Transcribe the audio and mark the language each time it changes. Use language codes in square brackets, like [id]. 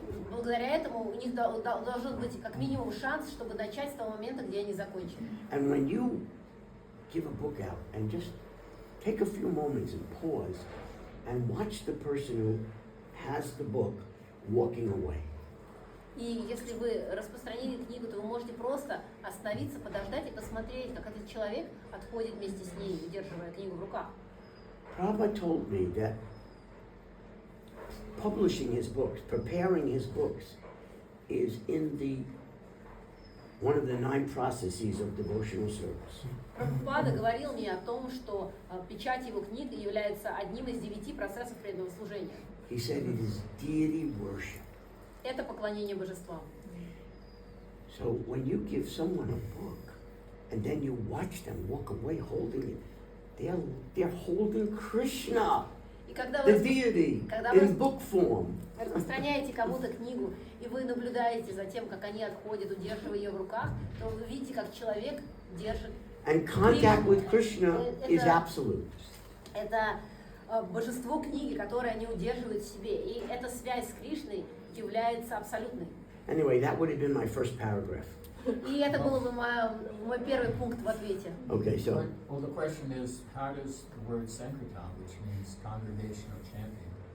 [ru] благодаря этому у них должен быть как минимум шанс, чтобы начать с того момента, где они закончили. [en] And when you give a book out and just take a few moments and pause and watch the person who has the book walking away. [ru] И если вы распространили книгу, то вы можете просто остановиться, подождать и посмотреть, как этот человек отходит вместе с ней, удерживая книгу в руках. [en] Prabhupada told me that publishing his books, preparing his books, is in the one of the 9 processes of devotional service. [ru] Прабхупада говорил мне о том, что печать его книг является одним из 9 процессов преданного служения. [en] He said it is deity worship. [ru] Это поклонение божествам. [en] So when you give someone a book and then you watch them walk away holding it, they're holding Krishna, [ru] И когда [en] the [ru] вы [en] deity, [ru] когда [en] in book form. [ru] распространяете кому-то книгу, и вы наблюдаете за тем, как они отходят, удерживая ее в руках, то вы видите, как человек держит. [en] And contact with Krishna is [ru] Это- [en] absolute. [ru] Это божество книги, которое они удерживают в себе. И эта связь с Кришной является абсолютной. [en] Anyway, that would have been my first paragraph. [ru] И это был бы мой первый пункт в ответе. [en] Okay, so Well, the question is, how does the word Sankirtana, which means congregational chanting,